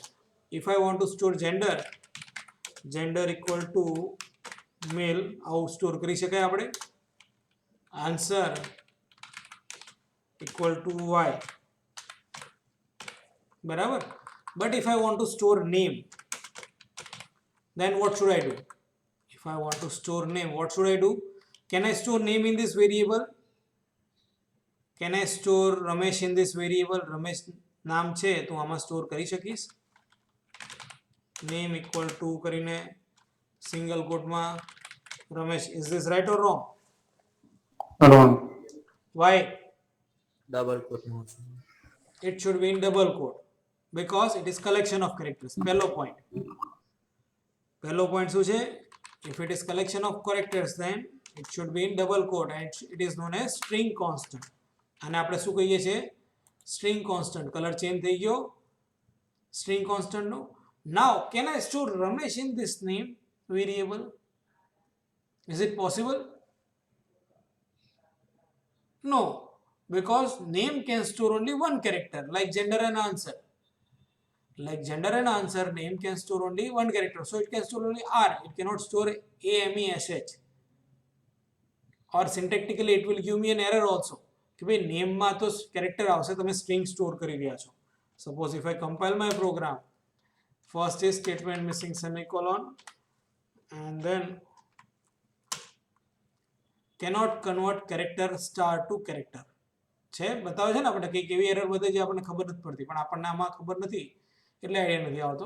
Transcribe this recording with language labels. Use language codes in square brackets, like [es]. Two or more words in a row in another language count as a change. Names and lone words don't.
[en] if I want to store gender, gender equal to male, [gu] આવું સ્ટોર કરી શકાય આપણે. [en] answer equal to y, બરાબર. but if I want to store name, then what should I do? If I want to store name, what should I do? Can I store name in this variable? Can I store Ramesh in this variable? [gu] Ramesh નામ છે તો આમાં સ્ટોર કરી શકીશ. [en] name equal to [gu] કરીને [en] single quote [gu] Ramesh. [en] Is this right or wrong? Wrong. Why? Double quote. It should be in double quote because it is collection of characters. [gu] પહેલો point. પહેલો point શું છે? [en] If it is collection of characters, then it should be in double quote and it is known as string constant. [gu] અને આપણે શું કહીએ છીએ? [en] string constant. color change [gu] થઈ ગયો [en] string constant [gu] નો. [en] Now can I store Ramesh in this name variable? Is it possible? No, because name can store only one character, like gender and answer. Like gender and answer, name can store only one character, so it can store only R. It cannot store AMESH, or syntactically it will give me an error also. [gu] કે ભાઈ નેમમાં તો કેરેક્ટર આવશે, તમે [en] string store [gu] કરી રહ્યા છો. [en] suppose if I compile my program, first is statement missing semicolon and then cannot convert character star to character [gu] છે, બતાવે છે ને આપણે કંઈક એવી એરર બધે જે આપણને ખબર નથી પડતી, પણ આપણને આમાં ખબર નથી એટલે આઈડિયા નથી આવતો.